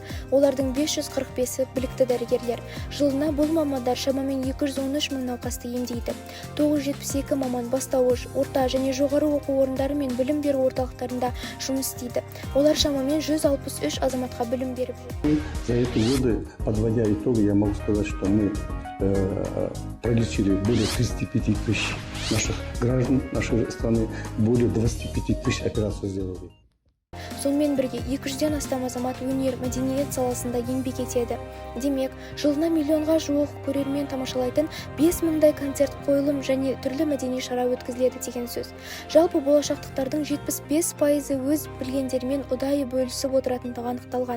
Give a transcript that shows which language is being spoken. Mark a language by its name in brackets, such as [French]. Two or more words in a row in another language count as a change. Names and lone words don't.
[Kazakh] Олардың 545-і білікті дәрігерлер. Жылына бұл мамандар шамамен 213 мың науқасты емдейді. 972 маман бастауыш, орта және жоғары оқу орындары мен білім беру орталықтарында жұмыс істейді. Олар шамамен 163 азаматқа білім беріп жүр. [Russian] За эти годы, подводя итоги, я могу сказать, что мы пролечили более 35 тысяч наших граждан, нашей страны, более 25 тысяч операций сделали. [Kazakh] Сонымен бірге 200-ден астам азамат өнер, мәдениет саласында еңбек етеді. Демек, жылына миллионға жуық көрермен тамашалайтын 5 мыңдай концерт, қойылым және түрлі мәдени шара өткізіледі деген сөз. Жалпы болашақтықтардың 75% өз білгендерімен ұдайы бөлісіп отыратындығы анықталған.